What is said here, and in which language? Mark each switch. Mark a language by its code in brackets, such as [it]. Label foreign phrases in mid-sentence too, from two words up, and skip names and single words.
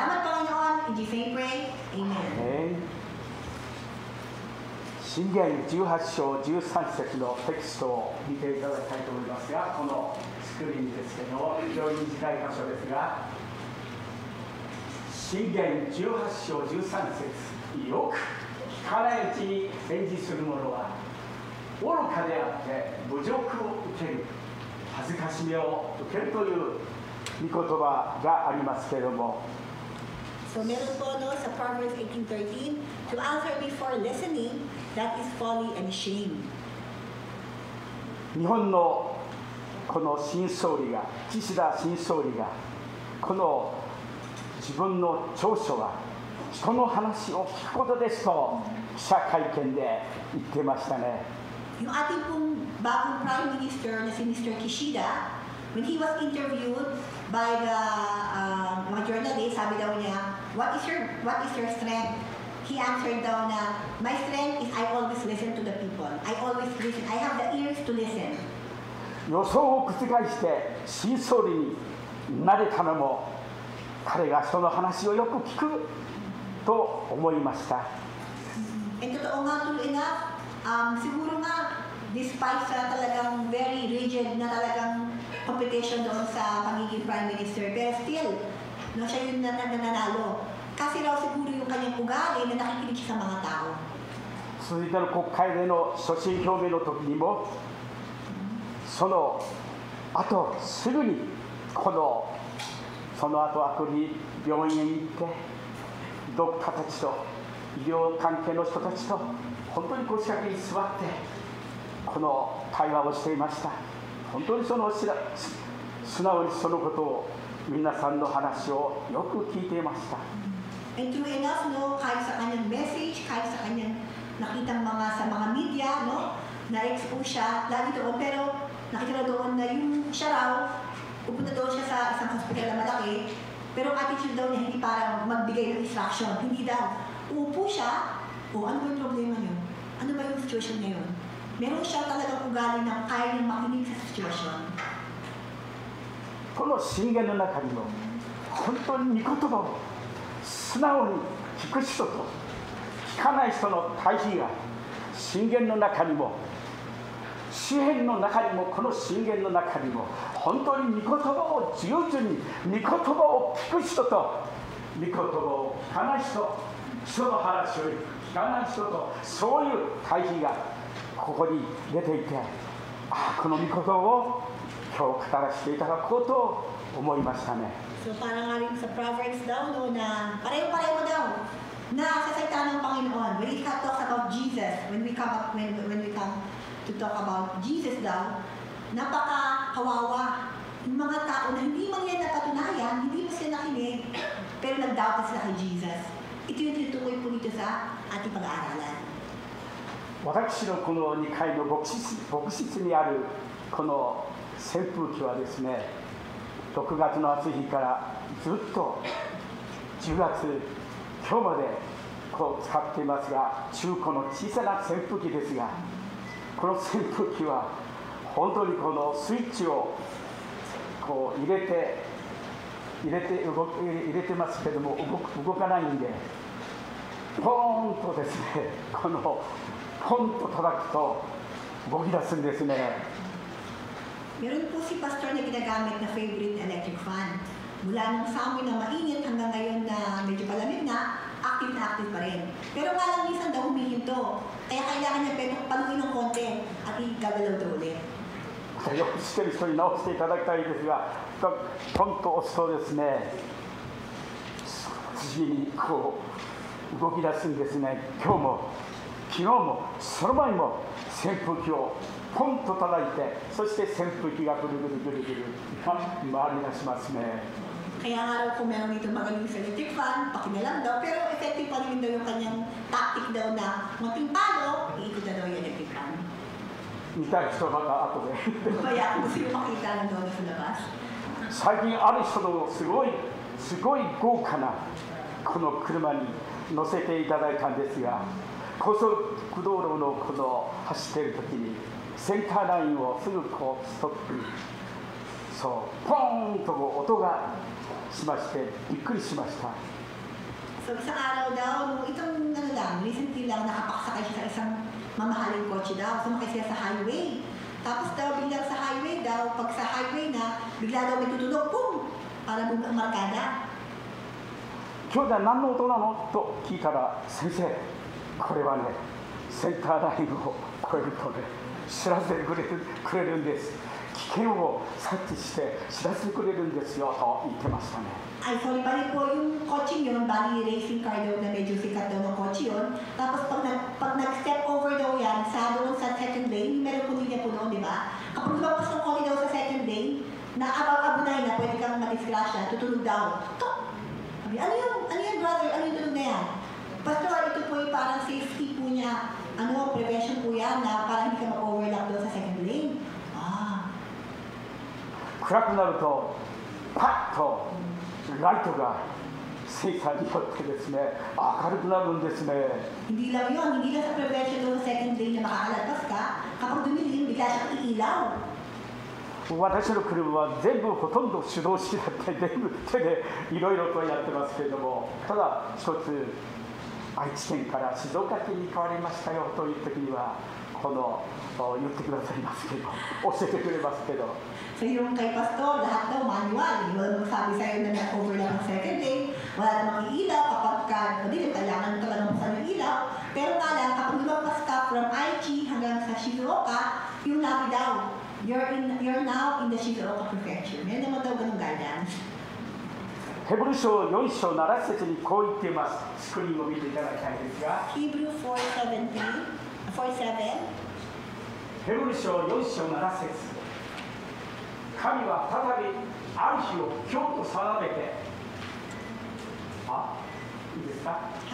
[ja] 箴言18章13節のテキストを見ていただきたいと思いますが、このスクリーンですけども、非常に短い箇所ですが、箴言18章13節、よく聞かないうちに返事する者は愚かであって侮辱を受ける、恥ずかしめを受けるという御言葉がありますけれども、 [tl] So meron po sa Proverbs 18:13, [en] to answer before listening, that is folly and shame. [ja] 日本のこの新総理が、岸田新総理が、この自分の長所は人の話を聞くことですと記者会見で言ってましたね。 [tl] Yung ating pong bagong Prime Minister na si Mr. [en] Kishida, when he was interviewed by the mga journalists, [tl] sabi daw niya, [en] what is your strength? He answered [tl] daw na, [en] my strength is I always listen to the people. I always listen. I have the ears to listen. [ja] 予想を覆して新総理になれたのも、彼が人の話をよく聞くと思いました。 [tl] And totoo nga, [en] true enough, [tl] siguro nga, despite sa talagang [en] very rigid [tl] na talagang competition doon sa pagiging Prime Minister, pero still, no, siya yung nananalo. Kasi raw siguro yung kanyang ugali na nakikinig siya sa mga tao. [ja] 続いての国会での所信表明の時にも、その後すぐにその後あとに病院へ行って、ドクターたちと医療関係の人たちと本当に腰掛けに座ってこの対話をしていました。本当に素直にそのことを、皆さんの話をよく聞いていました。 [en] And true enough, no, [tl] kahit sa kanyang message, kahit sa kanyang nakitang sa mga media, no, na-expose siya, lagi doon, pero nakita doon na yung siya raw, pupunta doon siya sa isang hospital na malaki, pero attitude daw niya hindi para magbigay ng instruction, hindi daw. Uupo siya, ano ba yung problema niyo? Ano ba yung situation niya yun? Meron siya talagang ugali na kaya niyang makinig sa situation. [ja] この箴言の中にも、本当に御言葉を素直に聞く人と聞かない人の対比が箴言の中にも、詩篇の中にも、この箴言の中にも、本当に御言葉を従順に、御言葉を聞く人と御言葉を聞かない人、人の話を聞かない人と、そういう対比がここに出ていて、この御言葉を今日語らせていただこうと思いましたね。 [tl] So parang nga rin sa Proverbs daw, no, na pareho-pareho daw na sa salita ng Panginoon. [en] When it talks about Jesus, when we come to talk about Jesus [tl] daw, napaka-kawawa. Yung mga tao na hindi man yan napatunayan, hindi mo sila nakinig, pero nag-doubt sila kay Jesus. Ito yung tinutukoy po dito sa ating pag-aaralan. [ja] 私のこの2階の牧室にあるこの扇風機はですね、6月の暑い日からずっと10月今日まで使っていますが、中古の小さな扇風機ですが、この扇風機は本当にこのスイッチを入れてますけども、動かないんで、ポーンとですね、ポンと叩くと動き出すんですね。 [tl] Meron po si Pastor na ginagamit na favorite [en] electric fan. [tl] Mula nung sa amin na mainit hanggang ngayon na medyo palamig na active pa rin. Pero nga lang minsan daw humihinto. Kaya kailangan niya paluin ng konti at igagalaw daw ulit. [ja] よく知ってる人に直していただきたいですが、ポンと押すとですね、次に動き出すんですね。今日も昨日もその前も扇風機をポンと叩いて、そして扇風機がぐるぐるぐるぐる回り出しますね。 [tl] Kaya nga raw kung meron dito magaling sa [en] electric fan, [tl] pakinalang daw, pero effective pa rin daw yung kanyang tactic daw na munting palo, iikot na daw yung [en] electric fan. [ja] 見たい人また後で [tl] Kaya kung gusto nyo makita ng doon sa labas. 最近ある人のすごい豪華なこの車に乗せていただいたんですが、高速道路のこの走っている時にセンターラインをすぐこうストップ、そうポーンと音がしましてびっくりしました。 So isang araw daw, nung itong recently lang nakapakasakay siya sa isang mamahaling kotse daw. Sumakay siya sa highway. Tapos daw biglang sa highway daw, pag sa highway na, bigla daw may tutunog, boom! Para markada. [ja] 兄弟何の音なのと聞いたら、先生、これはね、センターラインを越えるとね、知らせてくれるんです。危険を察知して知らせてくれるんですよと言ってましたね。 [tl] Ay, sorry, bali po yung kotse yun, bali racing car daw na medyo sikat daw ng kotse yun. Tapos pag nag-step over daw yan, sa doon sa [en] second lane, [tl] meron po niya po noon, di ba? Kapag lumabas ng kotse daw sa [en] second lane, [tl] na abang-abunay na pwede kang madisgrasya, tutulog daw. Tok! Sabi, ano yun brother? Ano yung tulog na yan? Pastor, ito po yung parang safety po niya, prevention po yan na parang hindi ka mag-overlap doon sa [en] second lane. [tl] Ah. [ja] 暗くなるとパッとライトがセンサーによってですね、明るくなるんですね。 [tl] Hindi lang yun, hindi lang sa prevention doon sa [en] second lane [tl] na makakalabas ka, kapag dumilim, bigla siyang iilaw. [ja] 私の車は全部ほとんど手動式だって全部手でいろいろとやってますけれども、ただ一つ愛知県から静岡県に変わりましたよという時にはこの言ってくださいますけど、教えてくれますけど。 [tl] So yung kay Pastor, lahat daw manual. Hindi mo magsabi sa'yo na nag-overlap ng [en] second lane, [tl] wala namang ilaw kapag madilim, kailangan talaga buksan yung ilaw. Pero nga lang, kapag lumabas ka from Aichi hanggang sa Shizuoka, yung nabi daw, [en] you're now in the Shizuoka Prefecture. [tl] Meron naman daw ganung guidance. [ja] ヘブル書4章7節にこう言っています。スクリーンを見ていただきたいですが、 [en] Hebrew 4:7. [ja] ヘブル書4章7節、神は再びある日を今日と定めて、いいですか？